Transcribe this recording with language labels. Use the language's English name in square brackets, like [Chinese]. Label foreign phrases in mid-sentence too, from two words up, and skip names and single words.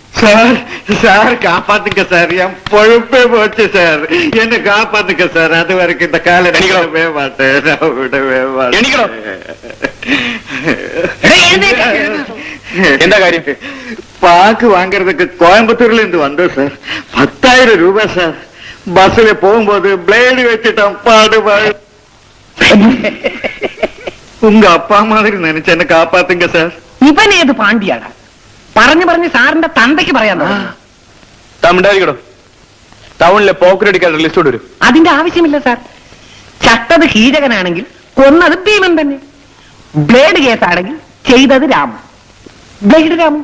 [Tamil] சார் சார் காப்பாத்துங்க சார், என் பொழுப்பே போச்சு சார், என்ன காப்பாத்துங்க சார். அது வரைக்கும் இந்த காலை விடவே மாட்டேன், நான் விடவே மாட்டேன். [Malayalam] എന്താ കാര്യം? [Tamil] பாக்கு வாங்குறதுக்கு கோயம்புத்தூர்ல இருந்து வந்தோம் சார். 10,000 ரூபாய் சார். பஸ்ல போகும்போது பிளேடு வச்சுட்டோம், பாடு. உங்க அப்பா மாதிரி நினைச்சு என்ன காப்பாத்துங்க சார். [Malayalam] ഇവൻ ഏത് പാണ്ഡ്യാണ്? പറഞ്ഞു സാറിന്റെ തന്തയ്ക്ക് പറയാൻ തമിണ്ടായിരിക്കടോ. ടൗണിലെ പോക്കറ്റടിക്കാരുടെ ലിസ്റ്റ് വരും. അതിന്റെ ആവശ്യമില്ല സാർ. ചത്തത് കീചകനാണെങ്കിൽ കൊന്നത് ഭീമൻ തന്നെ. ബ്ലേഡ് കേസാണെങ്കിൽ ചെയ്തത് രാമു. ബ്ലേഡ് രാമു.